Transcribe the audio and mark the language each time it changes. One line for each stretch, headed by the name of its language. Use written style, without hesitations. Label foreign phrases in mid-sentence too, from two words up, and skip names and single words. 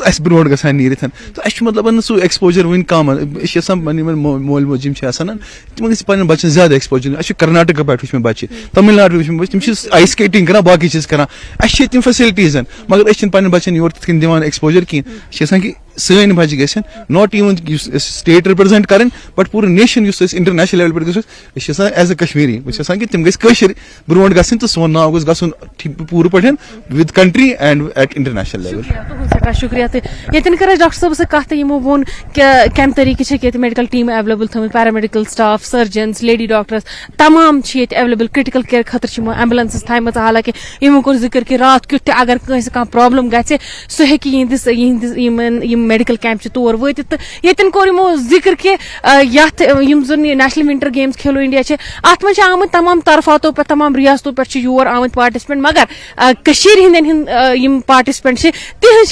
Kashmiri: اَسہِ برونٛٹھ گژھان نیٖرِتھ تہٕ اَسہِ چھُ مطلب سُہ ایٚکسپوجر وٕنہِ کم أسۍ چھِ یژھان پنٕنۍ یِمن مول موج یِم چھِ آسان تِمن گژھِ پنٕنٮ۪ن بچن زیادٕ ایٚکسپوجر اَسہِ چھُ کرناٹکا پٮ۪ٹھ وٕچھ مےٚ بچہِ تامِل ناڈوٗ وٕچھ مےٚ بچہِ تِم چھِ آیس سکیٹنگ کران باقٕے چیٖز کران اَسہِ چھِ ییٚتہِ تِم فیسلٹیٖزن مگر أسۍ چھِنہٕ پنٕنٮ۪ن بچن یور تِتھ کٔنۍ دِوان ایٚکسپوجر کِہینۍ أسۍ چھِ یژھان کہِ سٲنۍ بچہِ گژھن
English: not even
Kashmiri: یُس أسۍ
English: state represent
Kashmiri: کرٕنۍ بٹ پوٗرٕ نیشن یُس أسۍ انٹرنیشنل لیولہِ پٮ۪ٹھ گژھو أسۍ چھِ یژھان
English: as a Kashmiri
Kashmiri: بہٕ چھُس یژھان کہِ تِم گژھِ کٲشِر برونٛٹھ گژھٕنۍ تہٕ سون ناو گوٚژھ گژھُن پوٗرٕ پٲٹھۍ
English: with country and at international level.
Kashmiri: تُہُنٛد سٮ۪ٹھاہ شُکریہ تہٕ ییٚتٮ۪ن کٔر اَسہِ ڈاکٹر صٲبس سۭتۍ کتھ تہٕ یِمو ووٚن کمہِ طریٖقہٕ چھِکھ ییٚتہِ
English: medical team available
Kashmiri: تھٲومٕتۍ
English: paramedical staff
Kashmiri: سٔرجنز
English: lady doctors
Kashmiri: تمام چھِ ییٚتہِ ایویلیبل
English: critical care
Kashmiri: خٲطرٕ چھِ یِمو ایمبولینسز تھایمژٕ حالانکہِ یِمو کوٚر ذِکر کہِ راتھ کیُتھ تہِ اگر کٲنٛسہِ کانٛہہ پرابلم گژھِ سُہ ہیٚکہِ یِہنٛدِس یِم
English: medical camp
Kashmiri: چھِ تور وٲتِتھ تہٕ ییٚتٮ۪ن کوٚر یِمو ذِکر کہِ یتھ یِم زن یہِ نیشنل ونٹر گیمز کھیلو انڈیا چھِ اتھ منٛز چھِ آمٕتۍ تمام طرفاتو پٮ۪ٹھ تمام ریاستو پٮ۪ٹھ چھِ یور آمٕتۍ پارٹِسپینٹ مگر کٔشیٖر ہٕنٛدٮ۪ن یِم پارٹِسپینٹ چھِ تِہنٛز چھِ واریاہ